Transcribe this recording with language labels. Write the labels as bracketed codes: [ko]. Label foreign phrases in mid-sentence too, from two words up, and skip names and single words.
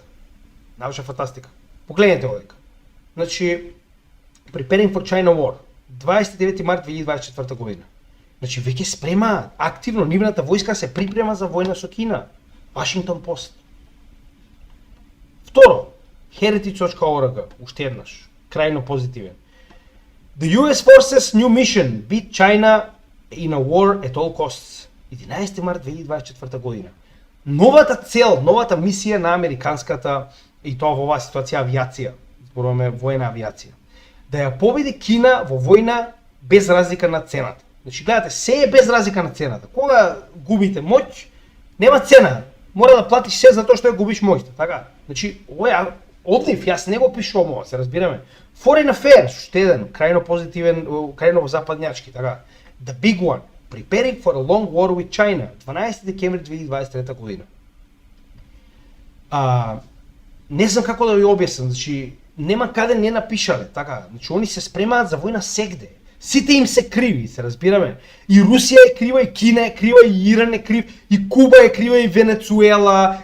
[mk] Научна фантастика. Погледнете овдека. Значи [en] Preparing for China War. [mk] 29 март 2024 година. Значи веќе спрема активно, нивната војска се припрема за војна со Кина. Вашингтон Пост. Второ, Heritage.org, уште еднаш, крајно позитивен. [en] The US forces new mission beat China in a war at all costs. [mk] 11 март 2024 година. Новата цел, новата мисија на американската и тоа во оваа ситуација авиација, зборуваме воена авиација, да ја победи Кина во војна без разлика на цената. Значи гледате, се е без разлика на цената. Кога губите моќ, нема цена. Мора да платиш се за тоа што ја губиш моќта, така? Значи ова е одлив, јас не го пишувам ова, се разбираме. Foreign Affairs, уште еден, крајно позитивен, крајно западњачки, така. [en] The big one, preparing for a long war with China, [mk] 12 декември 2023 година. Не знам како да ви објаснам, значи нема каде не напишале, така. Значи они се спремаат за војна сегде. Сите им се криви, се разбираме. И Русија е крива, и Кина е крива, и Иран е крив, и Куба е крива, и Венецуела.